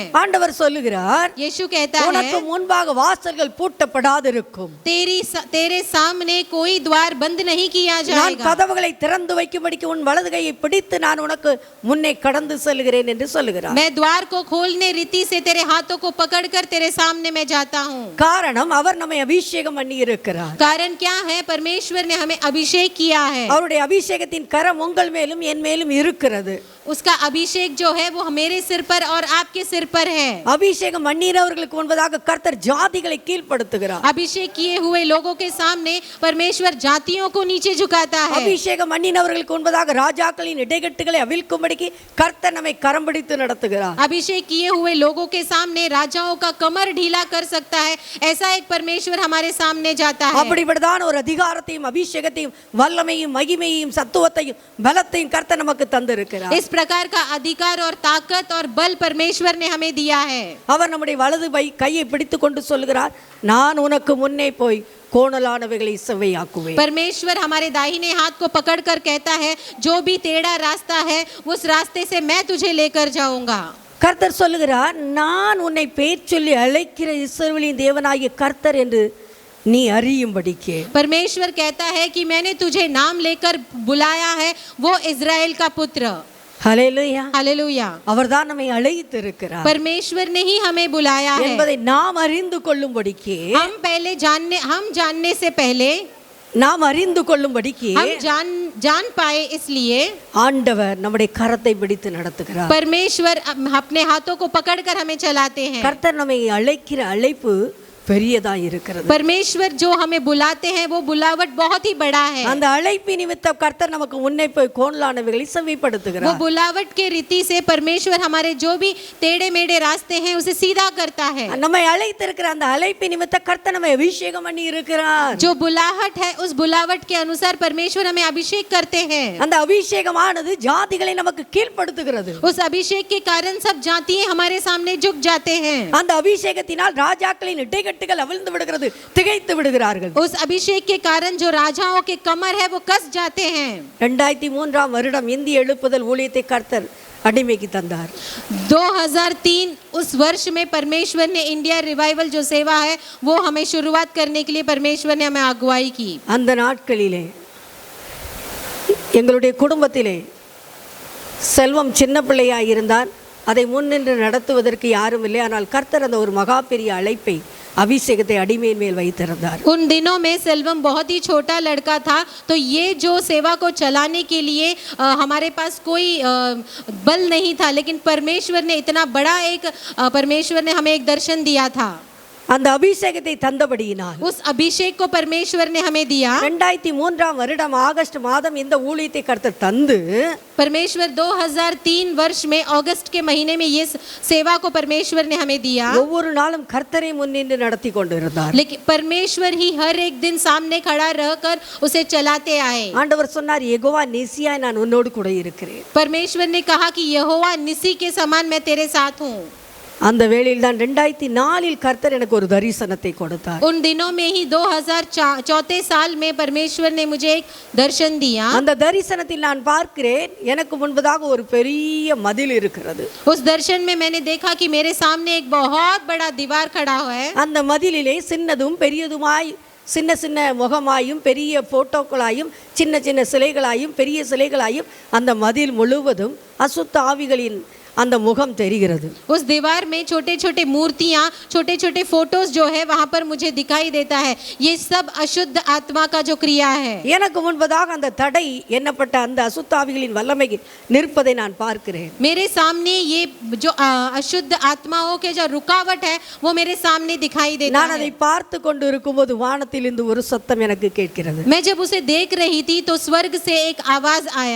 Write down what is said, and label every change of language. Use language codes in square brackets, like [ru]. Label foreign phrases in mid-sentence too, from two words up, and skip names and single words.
[ta] ஆண்டவர் சொல்லுகிறார், [hi] यीशु कहता है, [ta] உனக்கு முன்பாக வாசல்கள் பூட்டப்படாதிருக்கும், [hi] तेरे सामने कोई द्वार बंद नहीं किया [ta] நான் [hi] जाएगा। [ta] கதவுகளை திறந்து வைக்கும்படிக்கு உன் வலது கையை பிடித்து நான் உனக்கு முன்னே கடந்து செல்கிறேன் என்று சொல்லுகிறார். [hi] मैं द्वार को खोलने रीति से तेरे हाथों को पकड़कर तेरे सामने मैं जाता हूँ। [ta] காரணம் அவர் நம்மை அபிஷேகம் பண்ணி இருக்கிறார். [hi] कारण क्या है? परमेश्वर ने हमें अभिषेक किया है। [ta] அவருடைய அபிஷேகத்தின் கரம் உங்கள் மேலும் என் மேலும் இருக்கிறது. [hi] उसका अभिषेक जो है वो मेरे सिर पर और आपके सिर पर है। [ta] அபிஷேகம் பண்ணினவர்களுக்கு முன்பதாக கர்த்தர் ஜாதிகளை கீழ்ப்படுத்துகிறார். [hi] अभिषेक किए हुए लोगों के सामने परमेश्वर जातियों को नीचे झुकाता है। [ta] அபிஷேகம் பண்ணினவர்களுக்கு முன்பதாக ராஜாக்களின் இடைக்கட்டுகளை அவிழ்க்கும்படிக்கு கர்த்தர் நம்மை கரம் பிடித்து நடத்துகிறார். [hi] अभिषेक किए हुए लोगों के सामने राजाओं का कमर ढीला कर सकता है, ऐसा एक परमेश्वर हमारे सामने जाता है। [ta] அப்படிப்பட்டதான ஒரு அதிகாரத்தையும் அபிஷேகத்தையும் வல்லமையும் மகிமையும் சத்துவத்தையும் பலத்தையும் கர்த்தர் நமக்கு தந்திருக்கிறார். [hi] इस प्रकार का अधिकार और ताकत और बल परमेश्वर ने हमें दिया है। [ta] அவர் நம்முடைய வலது கையை பிடித்து கொண்டு சொல்லுகிறார், நான் உனக்கு முன்னே போய் கோணலானவைகளை செவ்வையாக்குவேன். [hi] परमेश्वर हमारे दाहिने हाथ को पकड़कर कहता है, जो भी टेढ़ा रास्ता है उस रास्ते से मैं तुझे लेकर जाऊंगा। [ta] கர்த்தர் சொல்லுகிறார், நான் உன்னை பேர் சொல்லி அழைக்கிற இஸ்ரவேலின் தேவனாகிய கர்த்தர் என்று நீ அறியும்படிக்கு. [hi] परमेश्वर कहता है कि मैंने तुझे नाम लेकर बुलाया है, वो इज़राइल का पुत्र। [ta] ஹல்லேலூயா. [hi] हालेलुया। [ta] அவர்தான் நம்மை அழைத்திருக்கிறார். [hi] परमेश्वर ने ही हमें बुलाया है [ta] என்பதை நாம் அறிந்து கொள்ளும்படிக்கு, [hi] हम जानने से पहले [ta] நாம் அறிந்து கொள்ளும்படிக்கு [hi] हम जान पाए, इसलिए [ta] ஆண்டவர் நம்முடைய கரத்தை பிடித்து நடத்துகிறார். [hi] परमेश्वर अपने हाथों को पकड़कर हमें चलाते हैं। [ta] கர்த்தர் நம்மை அழைக்கிற அழைப்பு பெரியதா இருக்கிறது. [hi] परमेश्वर जो हमें बुलाते हैं वो बुलावट बहुत ही बड़ा है. [ta] அந்த அழைப்பு நிமித்தம் கர்த்தர் நமக்கு முன்னே போய் கோணலானவைகளை செவிப்படுத்துகிறார். [hi] वो बुलावट के रीति से परमेश्वर हमारे जो भी टेढ़े मेढ़े रास्ते हैं उसे सीधा करता है. [ta] நம்மை அழைத்திருக்கிற அந்த அழைப்பு நிமித்தம் கர்த்தர் நம்மை அபிஷேகம் பண்ணி இருக்கிறார். [hi] जो बुलाहट है उस बुलावट के अनुसार परमेश्वर हमें अभिषेक करते हैं. [ta] அந்த அபிஷேகமானது ஜாதிகளை நமக்கு கீழ்ப்படுத்துகிறது. [hi] उस अभिषेक के कारण सब जातियां हमारे सामने झुक जाते हैं. [ta] அந்த அபிஷேகத்தினால் ராஜாக்களின் இடைக்கட்டுகள் அவிழ்ந்து விடுகிறது, திகைத்து விடுகிறார்கள். [hi] उस अभिषेक के कारण जो राजाओं के कमर है वो कस जाते हैं. [ta] 2003 வருடம் இந்திய எழுப்புதல் ஊழியத்தை கர்த்தர் அடிமைக்கு தந்தார். [hi] 2003 उस वर्ष में परमेश्वर ने इंडिया रिवाइवल जो सेवा है वो हमें शुरुआत करने के लिए परमेश्वर ने हमें अगुवाई की. [ta] அந்த நாட்களிலே எங்களுடைய குடும்பத்திலே செல்வம் சின்ன பிள்ளையாய் இருந்தார். அதை முன்னின்று நடத்துவதற்கு யாரும் இல்லை. ஆனால் கர்த்தர் அந்த ஒரு மகா பெரிய அழைப்பை அபிஷேகத்தை அடிமையின் மேல் வைத்திருந்தார். [hi] उन दिनों में सेल्वम बहुत ही छोटा लड़का था, तो ये जो सेवा को चलाने के लिए हमारे पास कोई बल नहीं था, लेकिन परमेश्वर ने इतना बड़ा एक परमेश्वर ने हमें एक दर्शन दिया था. [ta] அந்த அபிஷேகத்தை தந்தபடியினால் [hi] उस अभिषेक को परमेश्वर ने हमें दिया. [ta] 2003 வருடம் ஆகஸ்ட் மாதம் இந்த ஊழியத்தை கர்த்தர் தந்து [hi] परमेश्वर 2003 वर्ष में अगस्त के महीने में ये सेवा को परमेश्वर ने हमें दिया. [ta] ஒவ்வொரு நாளும் கர்த்தரை முன்னின்று நடத்தி கொண்டிருந்தார். [hi] लेकिन परमेश्वर ही हर एक दिन सामने खड़ा रहकर उसे चलाते आए. [ta] ஆண்டவர் சொன்னார், யெகோவா நிசியாய் நான் உன்னோடு கூட இருக்கிறேன். [hi] परमेश्वर ने कहा कि यहोवा निसी के समान मैं तेरे साथ हूँ. [ta] அந்த வேளையில் தான் 2004 கர்த்தர் எனக்கு ஒரு தரிசனத்தை கொடுத்தார். [hi] उन दिनों में ही 2004 साल में परमेश्वर ने मुझे एक दर्शन दिया. [ta] அந்த தரிசனத்தில் நான் பார்க்கிறேன், எனக்கு முன்பதாக ஒரு பெரிய மதில் இருக்கிறது. [hi] उस दर्शन में मैंने देखा कि मेरे सामने एक बहुत बड़ा दीवार खड़ा हुआ है. [ta] அந்த மதிலிலே சின்னதும் பெரியதுமாய் சின்ன சின்ன முகமாயும் பெரிய போட்டோக்களாயும் சின்ன சின்ன சிலைகளாயும் பெரிய சிலைகளாயும் அந்த மதில் முழுவதும் அசுத்த ஆவிகளின் அந்த முகம் தெரிகிறது. [hi] उस दीवार में छोटे छोटे मूर्तियां, छोटे छोटे फोटोज जो है वहां पर मुझे दिखाई देता है. ये सब अशुद्ध आत्मा का जो क्रिया है. [ta] எனக்கு முன்பதாக அந்த தடை எண்ணப்பட்ட அந்த அசுத்த ஆவிகளின் வல்லமை நிற்பதை நான் பார்க்கிறேன். [hi] मेरे सामने ये जो अशुद्ध आत्माओं के जो रुकावट है वो मेरे सामने दिखाई देता [ta] நான் [hi] है. [ta] அதை பார்த்து கொண்டு இருக்கும்போது வானத்திலிருந்து ஒரு சத்தம் எனக்கு கேட்கிறது. [hi] मैं जब उसे देख रही थी तो स्वर्ग से एक आवाज आया,